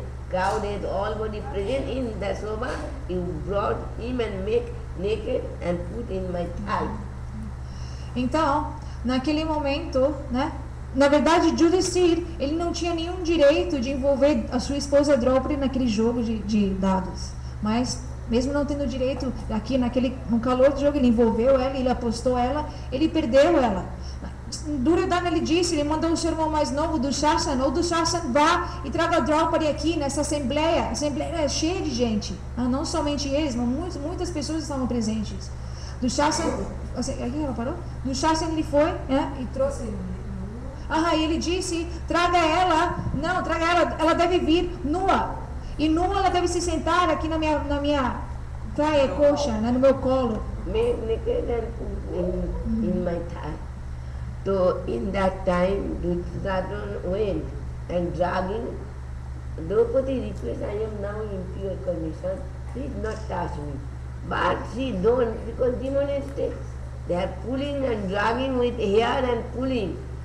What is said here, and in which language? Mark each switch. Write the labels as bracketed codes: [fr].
[en] Crowd is already present in the sabha. You brought him and make naked and put in my thigh. [pt] Então, naquele momento, né? Na verdade, Yudhishthira, ele não tinha nenhum direito de envolver a sua esposa Draupadi naquele jogo de dados. Mas, mesmo não tendo direito, no calor do jogo, ele envolveu ela, ele apostou ela, ele perdeu ela. Duryodhana, ele mandou o seu irmão mais novo, Dushasana, vá e traga Draupadi aqui nessa assembleia. A assembleia é cheia de gente, não somente eles, mas muitas pessoas estavam presentes. Dushasana, aqui ela parou? Dushasana, ele foi, né, e trouxe... e ele disse, traga ela, ela deve vir nua. E nua ela deve se sentar aqui na minha coxa, né, no meu colo. [en] Make naked and put in my thigh. So in that time, Duryodhana went and dragging Draupadi request, I am now in pure condition, please not touch me. But she don't, because demonstrates. They are pulling and dragging with hair and pulling.